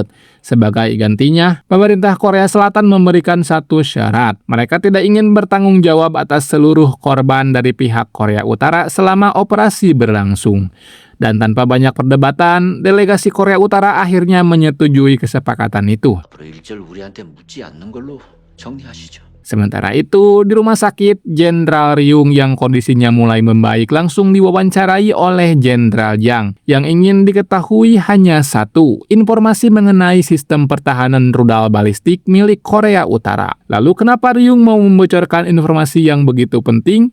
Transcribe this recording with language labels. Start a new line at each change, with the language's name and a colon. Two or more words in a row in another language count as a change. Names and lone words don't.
Indonesian: Sebagai gantinya, pemerintah Korea Selatan memberikan satu syarat. Mereka tidak ingin bertanggung jawab atas seluruh korban dari pihak Korea Utara selama operasi berlangsung. Dan tanpa banyak perdebatan, delegasi Korea Utara akhirnya menyetujui kesepakatan itu.
Korean: 앞으로 일절 우리한테 묻지 않는 걸로 정리하시죠.
Indonesian: Sementara itu, di rumah sakit, Jenderal Ryung yang kondisinya mulai membaik langsung diwawancarai oleh Jenderal Jang. Yang ingin diketahui hanya satu, informasi mengenai sistem pertahanan rudal balistik milik Korea Utara. Lalu kenapa Ryung mau membocorkan informasi yang begitu penting?